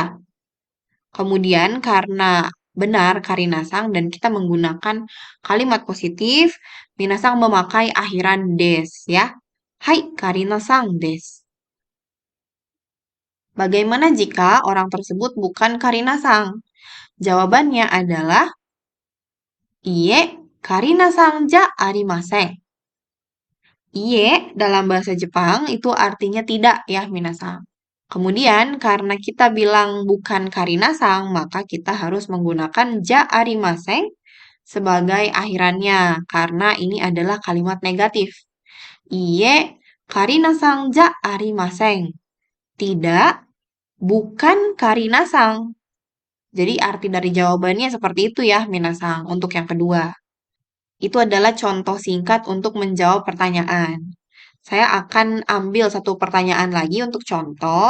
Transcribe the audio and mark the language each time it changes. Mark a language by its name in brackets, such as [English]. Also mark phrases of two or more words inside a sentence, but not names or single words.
[Indonesian] Kemudian karena benar Karina-san dan kita menggunakan kalimat positif, Minasang memakai akhiran des ya. Hai, [Japanese] カリナさんです. [Indonesian] Bagaimana jika orang tersebut bukan Karina-san? Jawabannya adalah Iye, [Japanese] カリナさんじゃありません. [Indonesian] Iye dalam bahasa Jepang itu artinya tidak ya, Minasang. Kemudian karena kita bilang bukan Karina-san, maka kita harus menggunakan [Japanese] じゃありません [Indonesian] sebagai akhirannya karena ini adalah kalimat negatif. Iye, [Japanese] カリナさんじゃありません. [Indonesian] Tidak, bukan Karina-san. Jadi arti dari jawabannya seperti itu ya, Minasang, untuk yang kedua. Itu adalah contoh singkat untuk menjawab pertanyaan. Saya akan ambil satu pertanyaan lagi untuk contoh.